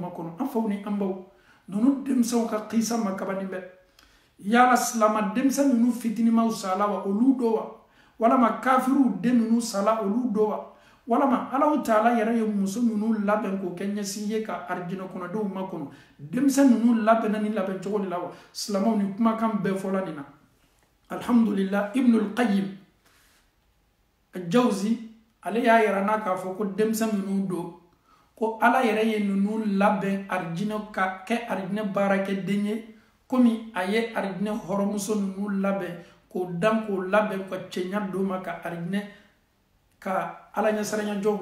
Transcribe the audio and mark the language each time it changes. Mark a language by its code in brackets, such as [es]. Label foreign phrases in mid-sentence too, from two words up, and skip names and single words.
[bm] makɔnɔ an faw ni an baw ninnu denmisɛnw ka kisa ma kabanin bɛ yala silama denmisɛn ninnu fitinimaw sala wa olu do wa walama kafiriw den ninnu sala olu do wa walama Alahu Taala yɛrɛ ye muso ninnu labɛn k'o kɛ ɲɛsigi ye ka arijinɛ kɔnɔdenw makɔnɔ denmisɛn ninnu labɛnna ni labɛn cogo de la wa silamaw ni kumakan bɛɛ fɔla nin na alhamdulillah Ibnul Qayyim al-Jawzi ale y'a yɛrɛ n'a k'a fɔ ko denmisɛn ninnu don ko Ala yɛrɛ ye ninnu labɛn arijinɛ ka kɛ arijinɛ baarakɛden ye komi a ye arijinɛ hɔrɔnmuso ninnu labɛn k'o dan k'o labɛn ka cɛɲa d'o ma ka arijinɛ ka Ala ɲɛsaranya jɔw